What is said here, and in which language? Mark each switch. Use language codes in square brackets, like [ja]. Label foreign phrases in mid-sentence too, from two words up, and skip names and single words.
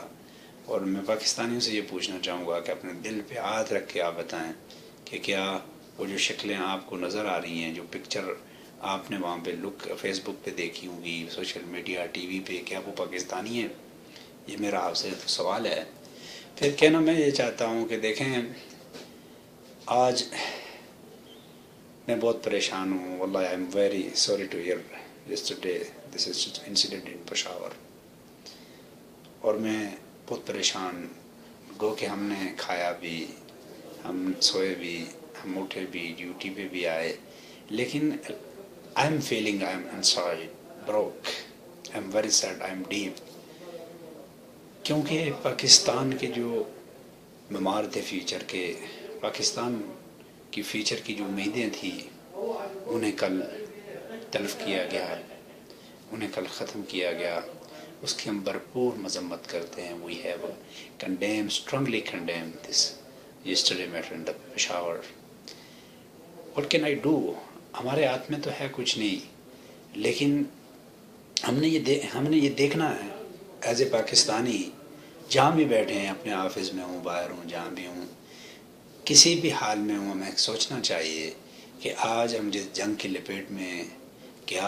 [ur] اور میں پاکستانیوں سے یہ پوچھنا چاہوں گا کہ اپنے دل پہ ہاتھ رکھ کے آپ بتائیں کہ کیا وہ جو شکلیں آپ کو نظر آ رہی ہیں، جو پکچر آپ نے وہاں پہ فیس بک پہ دیکھی ہوں گی، [en] social media, [ur] ٹی وی پہ، کیا وہ پاکستانی ہیں؟ یہ میرا آپ سے سوال ہے۔ پھر کہنا میں یہ چاہتا ہوں کہ دیکھیں، آج میں بہت پریشان ہوں، واللہ [en] I am very sorry to hear yesterday this incident in Peshawar, [ur] اور میں بہت پریشان، گو کہ ہم نے کھایا بھی، ہم سوئے بھی، ہم اٹھے بھی، ڈیوٹی پہ بھی آئے، لیکن [en] I am feeling I am inside broke. I am very sad. I am deep. [ur] کیونکہ پاکستان کے جو بیمار تھے فیوچر کے، پاکستان کی فیوچر کی جو امیدیں تھیں، انہیں کل تلف کیا گیا، انہیں کل ختم کیا گیا۔ اس کی ہم بھرپور مذمت کرتے ہیں۔ [en] We have strongly condemned this yesterday matter in Peshawar. What can I do? [ur] ہمارے ہاتھ میں تو ہے کچھ نہیں، لیکن ہم نے یہ دیکھنا ہے [en] as a Pakistani, [ur] جہاں بھی بیٹھے ہیں، اپنے آفس میں ہوں، باہر ہوں، جہاں بھی ہوں، کسی بھی حال میں ہوں، ہمیں سوچنا چاہیے کہ آج ہم جس جنگ کی لپیٹ میں ہیں، کیا